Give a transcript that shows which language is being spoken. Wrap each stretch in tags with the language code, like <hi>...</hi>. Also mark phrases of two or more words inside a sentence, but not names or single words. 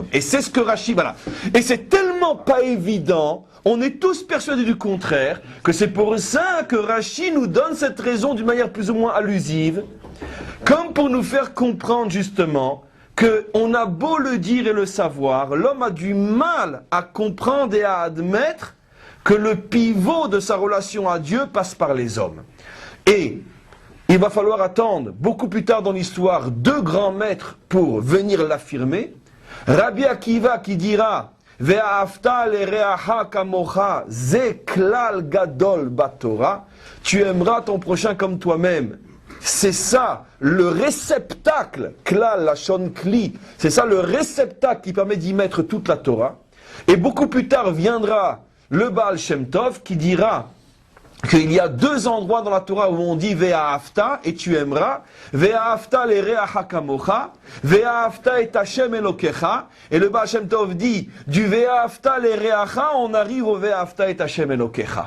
<fr>Et c'est ce que Rashi, voilà. Et c'est tellement pas évident, on est tous persuadés du contraire, que c'est pour ça que Rashi nous donne cette raison d'une manière plus ou moins allusive, comme pour nous faire comprendre justement qu'on a beau le dire et le savoir, l'homme a du mal à comprendre et à admettre que le pivot de sa relation à Dieu passe par les hommes. Et il va falloir attendre beaucoup plus tard dans l'histoire 2 grands maîtres pour venir l'affirmer. Rabbi Akiva qui dira</fr> <he>ואהבת לרעך כמוך זה כלל גדול בתורה,</he> <fr>tu aimeras ton prochain comme toi-même. C'est ça le réceptacle,</fr> <he>כלל לשון כלי,</he> <fr>c'est ça le réceptacle qui permet d'y mettre toute la Torah. Et beaucoup plus tard viendra le Baal Shem Tov qui dira qu'il y a 2 endroits dans la Torah où on dit Ve'ahavta et tu aimeras,</fr> <he>ואהבת לרעך כמוך, ואהבת את השם אלוקיך,</he> <fr>et le Baal Shem Tov dit du</fr> <he>ואהבת לרעך</he> <fr>on arrive au</fr> <he>ואהבת את השם אלוקיך.</he>